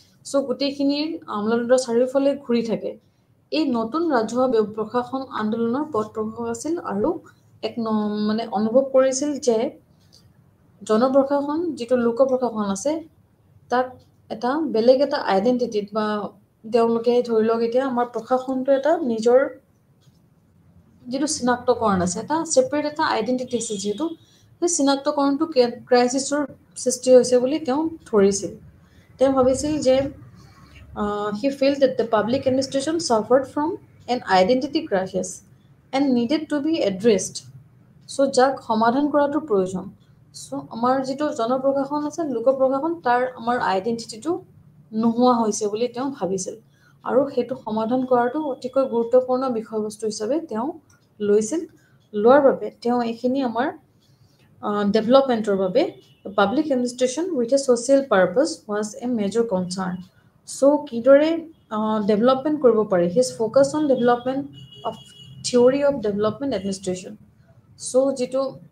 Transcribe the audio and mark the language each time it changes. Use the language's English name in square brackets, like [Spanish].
[Assamese] চ' গোটেইখিনিৰ আমোলাতন্ত্ৰ চাৰিওফালে ঘূৰি থাকে। এই নতুন ৰাজহুৱা প্ৰশাসন আন্দোলনৰ পথ প্ৰশাসক আছিল, আৰু এক মানে অনুভৱ কৰিছিল যে জনপ্ৰশাসন যিটো লোক প্ৰশাসন আছে, তাক এটা বেলেগ এটা আইডেণ্টিটিত, বা তেওঁলোকে ধৰি লওক এতিয়া আমাৰ প্ৰশাসনটো এটা নিজৰ যিটো চিনাক্তকৰণ আছে, এটা ছেপাৰেট এটা আইডেণ্টিটি আছে, যিহেতু সেই চিনাক্তকৰণটো ক্ৰাইচিছৰ সৃষ্টি হৈছে বুলি তেওঁ ধৰিছিল। তেওঁ ভাবিছিল যে [English] he felt that the public administration suffered from an identity crisis and needed to be addressed. [Assamese] চ' যাক সমাধান কৰাটো প্ৰয়োজন। চ' আমাৰ যিটো জনপ্ৰশাসন আছে, লোক প্ৰশাসন, তাৰ আমাৰ আইডেণ্টিটিটো নোহোৱা হৈছে বুলি তেওঁ ভাবিছিল। আৰু সেইটো সমাধান কৰাটো অতিকৈ গুৰুত্বপূৰ্ণ বিষয়বস্তু হিচাপে তেওঁ লৈছিল লোৱাৰ বাবে তেওঁ এইখিনি আমাৰ ডেভেলপমেণ্টৰ বাবে [English] public administration with a social purpose was a major concern [Assamese] চ' কিদৰে ডেভেলপমেণ্ট কৰিব পাৰি [English] his focus on development of theory of development administration [Assamese] চ' যিটো